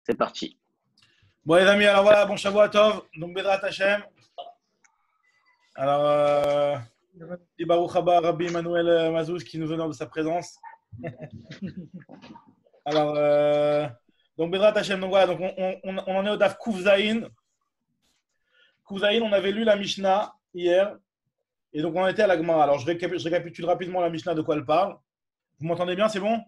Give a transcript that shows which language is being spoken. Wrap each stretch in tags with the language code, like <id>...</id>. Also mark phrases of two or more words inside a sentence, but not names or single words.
<fr>C'est parti. Bon les amis, alors voilà, bon</fr> <he>שבוע טוב,</he> <fr>donc</fr> <he>בעזרת השם.</he> <fr>Alors,</fr> <he>ברוך הבא</he> <fr>Rabbi Emmanuel Mazouz qui nous honore de sa présence. Alors, donc</fr> <he>בעזרת השם,</he> <fr>donc voilà, donc on en est au</fr> <he>דף קוף זין. קוף זין,</he> <fr>on avait lu la Mishnah hier, et donc on en était à la Gemara. Alors je récapitule rapidement la Mishnah de quoi elle parle. Vous m'entendez bien, c'est bon?</fr>